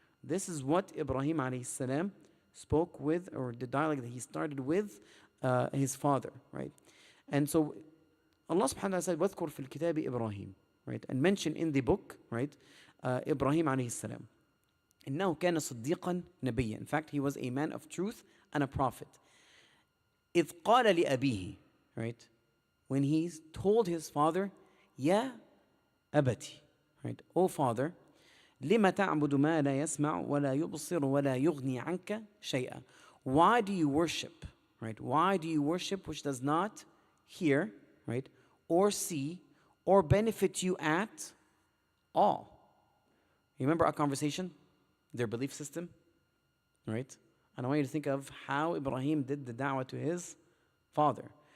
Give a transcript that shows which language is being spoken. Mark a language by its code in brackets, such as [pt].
[en] This is what Ibrahim alayhi salam spoke with, or the dialogue that he started with his father, right? And so Allah subhanahu wa ta'ala said, [ar] وَاذْكُرْ فِي الْكِتَابِ إِبْرَاهِيمَ, [en] right? And mention in the book, right, Ibrahim alayhi salam. [ar] إِنَّهُ كَانَ صِدِّيقًا نَبِيًّا. [en] In fact, he was a man of truth and a prophet. [ar] إِذْ قَالَ لِأَبِيهِ, right? [en] When he told his father, [ar] يَا أَبَتِ, [en] right? O father, [ar] لِمَ تَعْبُدُ مَا لَا يَسْمَعُ وَلَا يُبْصِرُ وَلَا يُغْنِي عَنْكَ شَيْئًا. [en] Why do you worship, right? Why do you worship which does not hear, right, or see, or benefit you at all? You remember our conversation? Their belief system, right? And I want you to think of how Ibrahim did the da'wah to his father.